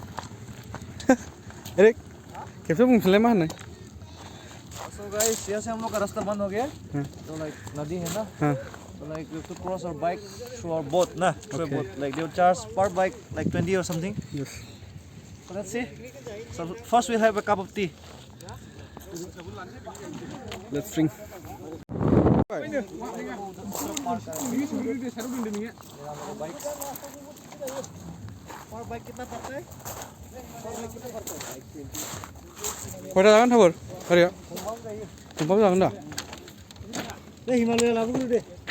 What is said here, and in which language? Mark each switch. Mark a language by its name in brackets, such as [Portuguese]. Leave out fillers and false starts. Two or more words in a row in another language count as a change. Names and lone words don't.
[Bodo] एरिक खेबसे बुंफिनलाय मा होनो [English] So guys, [Hindi] यहाँ से हम लोग का रास्ता बंद हो गया तो [English] like [Hindi] नदी है ना [English] so like we have to cross our bike through our boat ना through a boat like they will charge per bike like 20 or something yes so let's see so first we'll have a cup of tea let's drink per bike [Hindi] कितना पड़ता है [Bodo] खयथा जागोन थाबर गारिया गंथाम जागोन दा दे हिमालय लाबोग्रो दे